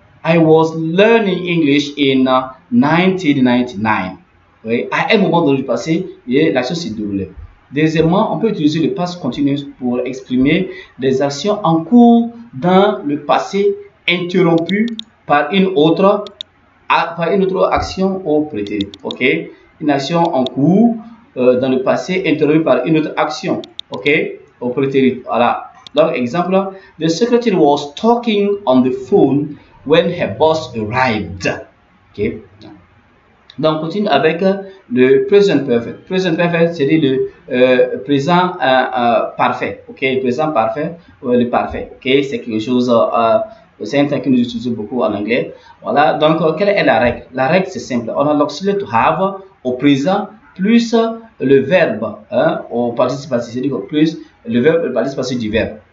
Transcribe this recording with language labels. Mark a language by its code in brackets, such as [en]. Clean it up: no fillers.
[en] I was learning English in 1999. [fr] Oui, à un moment donné du passé, l'action s'est déroulée. Deuxièmement, on peut utiliser le past continuous pour exprimer des actions en cours dans le passé interrompues par une autre action au prétérit. Ok? Une action en cours dans le passé interrompue par une autre action. Ok? Au prétérit. Voilà. Donc, exemple, [en] the secretary was talking on the phone when her boss arrived. Ok? [fr] Donc, on continue avec le present perfect. Present perfect, c'est le présent parfait. Ok? Le présent parfait, le parfait. Ok? C'est quelque chose, c'est un terme que nous utilisons beaucoup en anglais. Voilà. Donc, quelle est la règle? La règle, c'est simple. On a l'auxiliaire to have au présent plus le verbe au participe passé, c'est-à-dire plus le verbe, le participe passé du verbe.